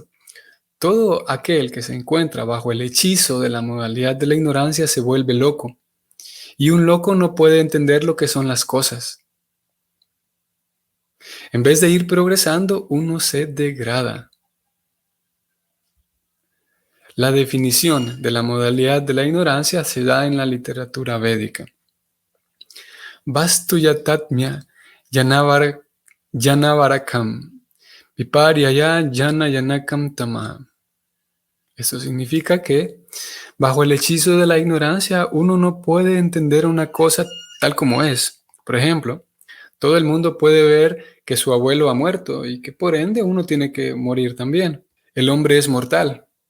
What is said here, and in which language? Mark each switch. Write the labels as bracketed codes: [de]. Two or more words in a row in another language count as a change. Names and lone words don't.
[es] Todo aquel que se encuentra bajo el hechizo de la modalidad de la ignorancia se vuelve loco, y un loco no puede entender lo que son las cosas. En vez de ir progresando, uno se degrada. La definición de la modalidad de la ignorancia se da en la literatura védica. [sa] वस्तु याथात्म्य ज्ञानावरकं विपर्यय ज्ञानजनकं तमः. [es] Esto significa que bajo el hechizo de la ignorancia uno no puede entender una cosa tal como es. Por ejemplo, todo el mundo puede ver que su abuelo ha muerto y que por ende uno tiene que morir también. El hombre es mortal.